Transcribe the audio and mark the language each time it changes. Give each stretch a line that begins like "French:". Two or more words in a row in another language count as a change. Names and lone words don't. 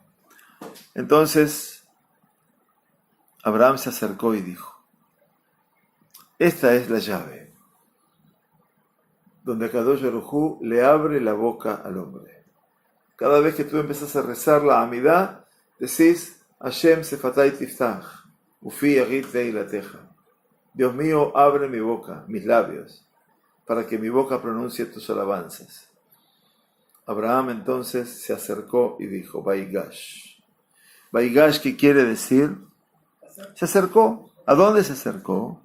Spanish: Entonces, Abraham se acercó y dijo, esta es la llave, donde
Hebrew: קדוש ברוך הוא
Spanish: le abre la boca al hombre. Cada vez que tú empezás a rezar la amidad, decís,
Hebrew: השם שפתי תפתח, ופי יגיד תהלתך.
Spanish: Dios mío, abre mi boca, mis labios, para que mi boca pronuncie tus alabanzas. Abraham entonces se acercó y dijo, Vaigash. Vaigash, ¿qué quiere decir? Se acercó. ¿A dónde se acercó?